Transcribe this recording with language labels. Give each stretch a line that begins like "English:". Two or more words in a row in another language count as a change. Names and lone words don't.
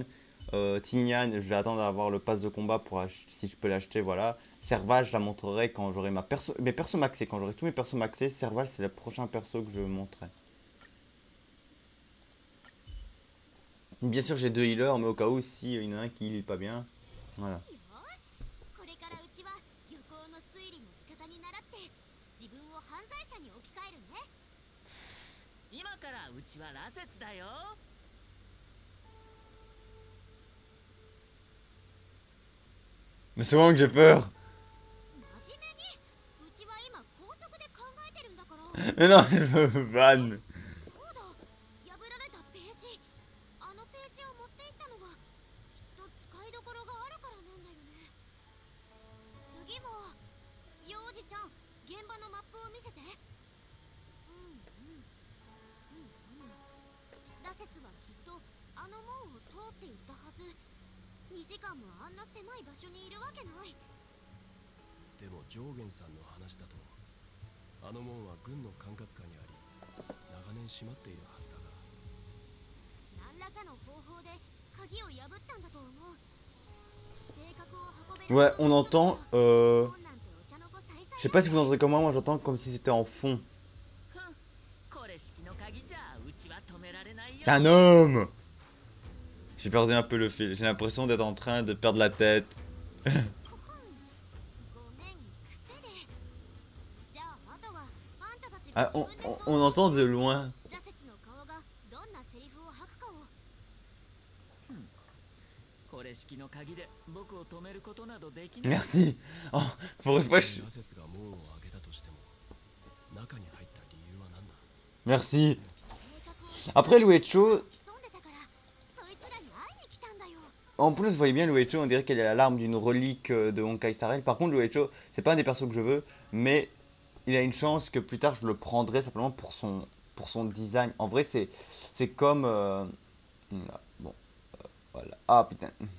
French: Tignan, je vais attendre d'avoir le pass de combat pour si je peux l'acheter, voilà. Serval, je la montrerai quand j'aurai mes persos maxés. Quand j'aurai tous mes persos maxés, Serval, c'est le prochain perso que je montrerai. Bien sûr, j'ai deux healers, mais au cas où, si il y en a un qui heal pas bien. Voilà.
Japanese: よしこれからうちは漁港の推理の仕方に倣って自分を犯罪者に置き換えるね。今からうちは羅刹だよ。
French: Mais c'est moi que j'ai peur.
Japanese: 真面目にうちは今高速で考えてるんだから。
French: Mais non, je me vanne.
Japanese: そうだ破られたページあのページを持っていったのはきっと使いどころがあるからなんだよね。次は幼児ちゃん現場のマップを見せて。羅刹はきっとあの門を通っていったはず。2時間もあんな狭い場所にいるわけない。でも上元さんの話だとあの門は軍の管轄下にあり長年閉まっているはずだが。何らかの方法で鍵を破ったんだと思う。性格を運べる
French: Ouais, on entend.
Japanese: 門なんてお茶の子さいさい
French: Je sais pas si vous entendez comme moi j'entends comme si c'était en fond.
Japanese: ふん、これ式の鍵じゃうちは止められないよ。
French: C'est un homme. J'ai perdu un peu le fil. J'ai l'impression d'être en train de perdre la tête.
Japanese: ごめん癖で。じゃああとはあんたたちが
French: Ah,
Japanese: 自分で
French: on entend de loin.
Japanese: 羅刹の顔がどんなセリフを吐くかを。これ式の鍵で僕を止めることなどできない。
French: Merci. Oh, pour une fois, je...
Japanese: 羅刹が門を開けたとしても中に入った理由は何だ。
French: Merci.
Japanese: 性格を
French: Après, Luecho,
Japanese: 潜んでたからそいつらに会いに来たんだよ。
French: en plus, vous voyez bien, Luecho, on dirait qu'elle est l'arme d'une relique de Honkai Star Rail. Par contre, Luecho, c'est pas un des persos que je veux, mais il a une chance que plus tard je le prendrai simplement pour son design. En vrai, c'est comme. Là, bon, voilà. Ah putain.